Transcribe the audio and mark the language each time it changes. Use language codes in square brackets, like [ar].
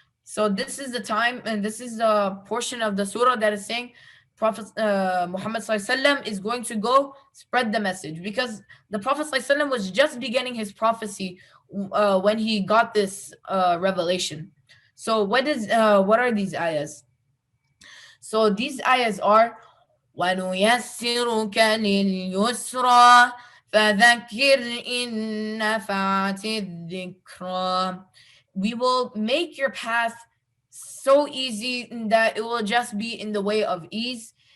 [en] So this is the time, and this is the portion of the surah that is saying Prophet Muhammad ﷺ is going to go spread the message, because the Prophet ﷺ was just beginning his prophecy when he got this revelation. So what are these ayahs? So these ayahs are [ar] وَنُيَسِّرُكَ لِلْيُسْرَى فَذَكِّرْ إِن نَّفَعَتِ الذِّكْرَى. [en] We will make your path so easy that it will just be in the way of ease.